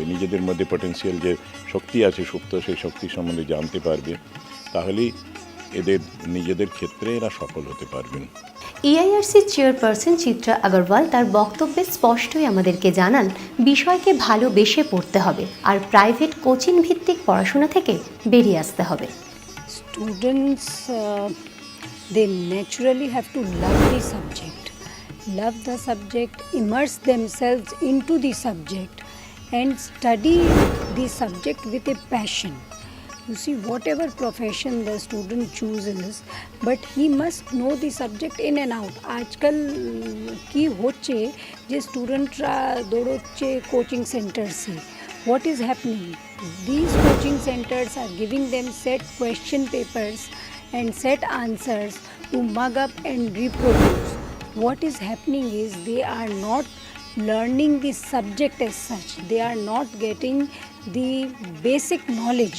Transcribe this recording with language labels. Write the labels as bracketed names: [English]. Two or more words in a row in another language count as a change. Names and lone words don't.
[Bangla] নিজেদের মধ্যে পটেনশিয়াল যে শক্তি আছে সুপ্ত, সেই শক্তি সম্বন্ধে জানতে পারবে, তাহলেই এদের নিজেদের ক্ষেত্রে এরা সফল হতে পারবেন। ইআইআরসি চেয়ারপারসন চিত্রা আগরওয়াল তার বক্তব্যে স্পষ্টই আমাদেরকে জানান, বিষয়কে ভালোবেসে পড়তে হবে আর [English] private coaching [Bangla] ভিত্তিক পড়াশোনা থেকে বেরিয়ে আসতে হবে। [English] Students, they naturally have to love the subject, immerse themselves into the subject and study the subject with a passion. You see, whatever profession the student chooses, but he must know the subject in and out. [Bangla] আজকাল কী হচ্ছে যে স্টুডেন্টরা দৌড়চ্ছে [English] coaching center [Bangla] से. [English] What is happening? These coaching centers are giving them set question papers and set answers to mug up and reproduce. What is happening is they are not learning the subject as such. They are not getting the basic knowledge.